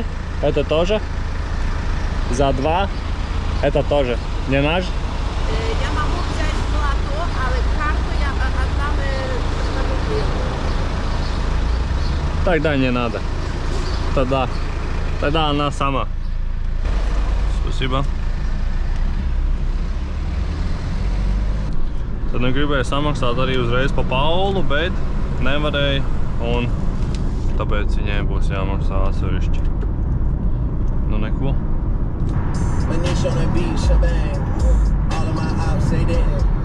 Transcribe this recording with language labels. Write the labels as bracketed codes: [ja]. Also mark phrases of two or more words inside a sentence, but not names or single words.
[ru] Это тоже. За 2. Это тоже. Не наш? Ja могу взять золото, ale карту я отдам рублей. Тогда не надо. Тогда она сама. Spasībā. [lv] Tad nu gribēju samaksāt arī uzreiz pa Paulu, bet nevarēju un tāpēc viņai būs jāmaksā atsevišķi. Nu neko. [en] Manish on that beat, shebang. All of my ops say that.